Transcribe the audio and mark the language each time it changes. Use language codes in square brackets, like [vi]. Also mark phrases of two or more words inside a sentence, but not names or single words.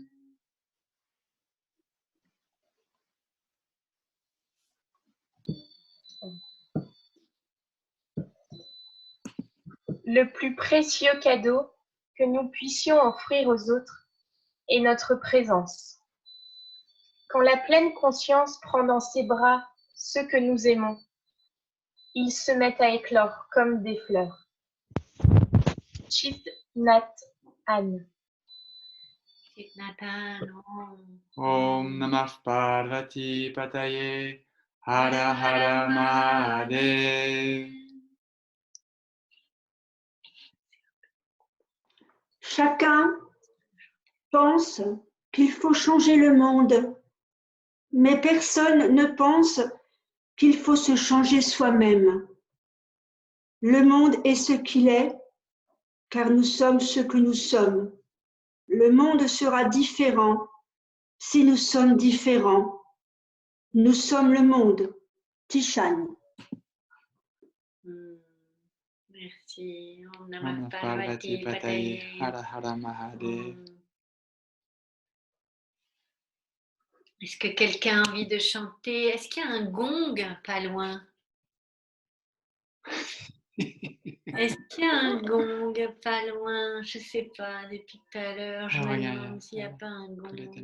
[fr] Le plus précieux cadeau que nous puissions offrir aux autres est notre présence. Quand la pleine conscience prend dans ses bras ceux que nous aimons, ils se mettent à éclore comme des fleurs. Chit Nat Anne. [sa] ॐ नमः पार्वती पतये हर हर महादेव. [fr] Chacun pense qu'il faut changer le monde, mais personne ne pense qu'il faut se changer soi-même. Le monde est ce qu'il est, car nous sommes ce que nous sommes. Le monde sera différent si nous sommes différents. Nous sommes le monde. Tishan. Merci. [sa] Om Namah Namah Parvati Parvati Pataye Pataye. हर हर महादेव. [fr] Est-ce que quelqu'un a envie de chanter? Est-ce qu'il y a un gong pas loin? Est-ce qu'il y a un gong pas loin? Je ne sais pas, depuis tout à l'heure, je me demande s'il n'y a pas un gong.